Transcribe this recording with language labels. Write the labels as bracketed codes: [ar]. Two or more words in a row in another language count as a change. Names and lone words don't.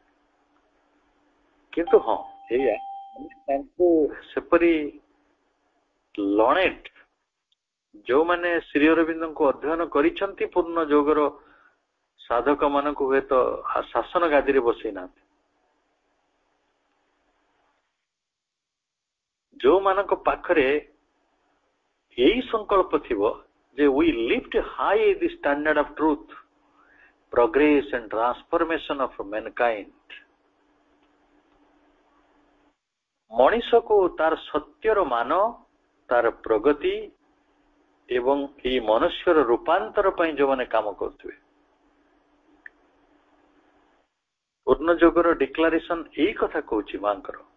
[or] କିନ୍ତୁ ହଁ, ଏଇଆ ତାଙ୍କୁ ସେପରି ଲଣେଟ ଯୋଉମାନେ ଶ୍ରୀ ଅରବିନ୍ଦଙ୍କୁ ଅଧ୍ୟୟନ କରିଛନ୍ତି, ପୂର୍ଣ୍ଣ ଯୋଗର ସାଧକ ମାନଙ୍କୁ ହୁଏତ ଶାସନ ଗାଦିରେ ବସେଇ ନାହାନ୍ତି। ଯୋଉମାନଙ୍କ ପାଖରେ ଏଇ ସଂକଳ୍ପ ଥିବ ଯେ [en] we lift high the standard of truth, progress and transformation of mankind, [or] ମଣିଷକୁ ତାର ସତ୍ୟର ମାନ, ତାର ପ୍ରଗତି ଏବଂ ଏଇ ମନୁଷ୍ୟର ରୂପାନ୍ତର ପାଇଁ ଯୋଉମାନେ କାମ କରୁଥିବେ, ପୂର୍ଣ୍ଣ ଯୋଗର ଡିକ୍ଲାରେସନ ଏଇ କଥା କହୁଛି ମାଙ୍କର।